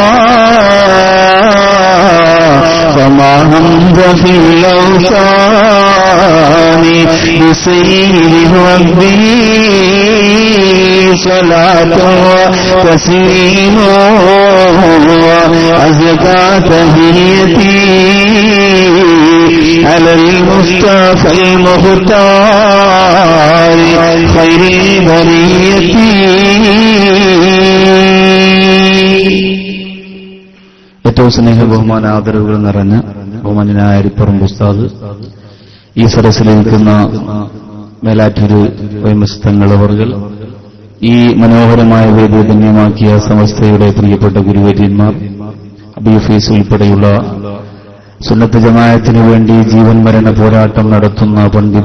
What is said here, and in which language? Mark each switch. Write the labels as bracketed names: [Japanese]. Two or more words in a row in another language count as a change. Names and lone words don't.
[Arabic] فما همت في الأوطان بسير ربي صلاة وتسليم وأزكى تحيتي على المصطفى المختار خير البرية. [Malayalam] ഏറ്റവും സ്നേഹ ബഹുമാന ആദരവുകൾ നിറഞ്ഞ ബഹുമാനായ അരിപ്പറമ്പ് ഉസ്താദ്, ഈ സദസ്സിലിരിക്കുന്ന മേലാറ്റൂർ വൈമസ്തങ്ങളവർകൾ, ഈ മനോഹരമായ വേദി ധന്യമാക്കിയ സമസ്തയുടെ പ്രിയപ്പെട്ട ഗുരുവര്യന്മാർ, അബീ ഫൈസ് ഉൾപ്പെടെയുള്ള സുന്നത്ത് ജമാഅത്തിന് വേണ്ടി ജീവൻ മരണ പോരാട്ടം നടത്തുന്ന പണ്ഡിത